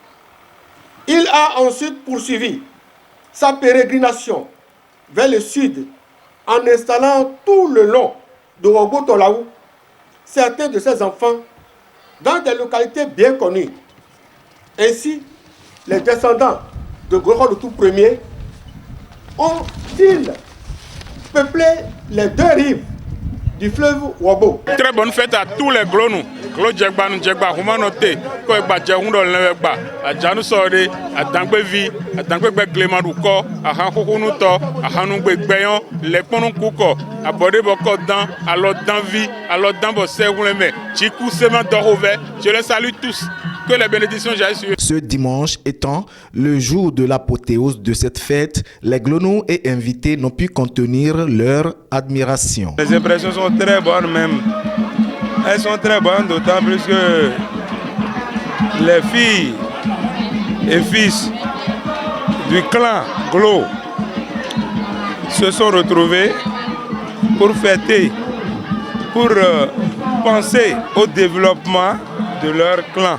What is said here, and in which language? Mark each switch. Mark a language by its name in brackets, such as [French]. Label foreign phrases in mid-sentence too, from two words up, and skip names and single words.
[French] Il a ensuite poursuivi sa pérégrination vers le sud en installant tout le long de Ogotolaou certains de ses enfants dans des localités bien connues. Ainsi, les descendants de Glorolou Douton Ier ont-ils peuplé les deux rives du fleuve Wobo. Très bonne fête à tous les Glonou. [Ewe] Glo Djegba nou Djegba humanoté ko egba jehun le egba ajanu sore adangbevi adangbe glemadu ko ahan kokunu to ahanu gbegbeyan le ponu kuko abode boko dan alo danvi alo danbo seguleme chiku sema dorove. [French] Je les salue tous. Que les bénédictions jaillissent sur eux. Ce dimanche étant le jour de l'apothéose de cette fête, les Glonou et invités n'ont pu contenir leur admiration. Les impressions sont très bonnes même. Elles sont très bonnes, d'autant plus que les filles et fils du clan Glo se sont retrouvés pour fêter, pour penser au développement de leur clan.